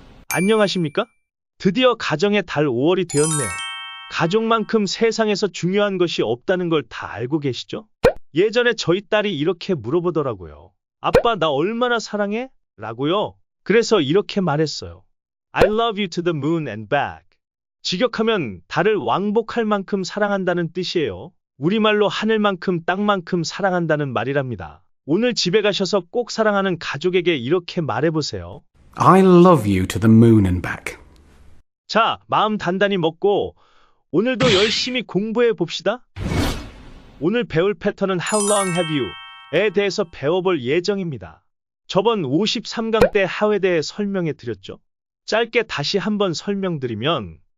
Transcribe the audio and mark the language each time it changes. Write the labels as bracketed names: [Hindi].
[Korean] 안녕하십니까? 드디어 가정의 달 5월이 되었네요. 가족만큼 세상에서 중요한 것이 없다는 걸 다 알고 계시죠? 예전에 저희 딸이 이렇게 물어보더라고요. 아빠, 나 얼마나 사랑해? 라고요. 그래서 이렇게 말했어요. [English] I love you to the moon and back. [Korean] 직역하면 달을 왕복할 만큼 사랑한다는 뜻이에요. 우리말로 하늘만큼 땅만큼 사랑한다는 말이랍니다. 오늘 집에 가셔서 꼭 사랑하는 가족에게 이렇게 말해보세요. [English] I love you to the moon and back. [Korean] 자, 마음 단단히 먹고 오늘도 열심히 공부해 봅시다. 오늘 배울 패턴은 [English] How long have you [Korean] 에 대해서 배워볼 예정입니다. 저번 53강 때 how에 대해 설명해 드렸죠. 짧게 다시 한번 설명드리면